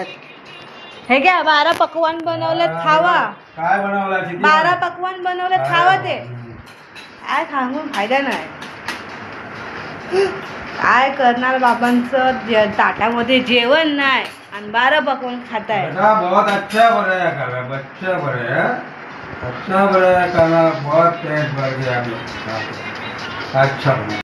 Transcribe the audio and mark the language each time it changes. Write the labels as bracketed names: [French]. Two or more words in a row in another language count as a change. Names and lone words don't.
[Marathi] हे घ्या 12 पकवान बनवलं, खावा. काय बनवला? 12 पकवान बनवलं, खावा ते. काय सांगून फायदा नाही. काय करणार बाबांचं ताटामध्ये जेवण नाही आणि 12 पकवान खाताय. [Hindi] बेटा बहुत अच्छा बनाया खाना, बच्चा बनाया, अच्छा बनाया खाना, बहुत पेट भर गया. अच्छा.